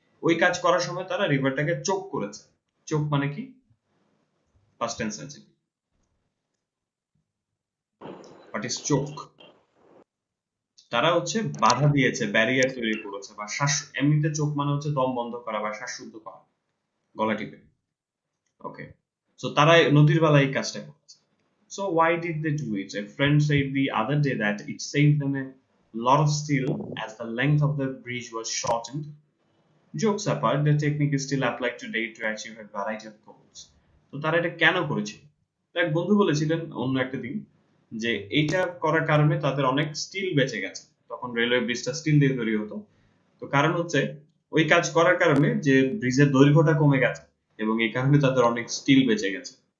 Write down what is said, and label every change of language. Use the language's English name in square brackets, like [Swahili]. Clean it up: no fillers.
[Bangla] ওই কাজ করার সময় তারা রিভারটাকে চোক করেছে। চোক মানে কি? পাস্ট টেন্স আছে। হোয়াট ইজ চোক? তারা হচ্ছে বাধা দিয়েছে, ব্যারিয়ার তৈরি করেছে, বা শ্বাস, এমনিতে চোখ মানে হচ্ছে দম বন্ধ করা বা শ্বাসরুদ্ধ করা, গলা টিপে। ওকে, সো তারা নদীর বেলায় এই কাজটা করেছে। [English] So why did they do it? A friend said the other day that it saved them a lot of steel as the length of the bridge was shortened. Jokes apart, the technique is still applied today to achieve a variety of goals. [Bangla] তো তারা এটা কেন করেছিল? এক বন্ধু বলেছিলেন অন্য একটা দিন যে এইটা করার কারণে তাদের অনেক স্টিল বেঁচে গেছে। তখন রেলওয়ে ব্রিজটা স্টিল দিয়ে তৈরি হতো। তো কারণ হচ্ছে ওই কাজ করার কারণে যে ব্রিজের দৈর্ঘ্যটা কমে গেছে, এবং এই কারণে তাদের অনেক স্টিল বেঁচে গেছে।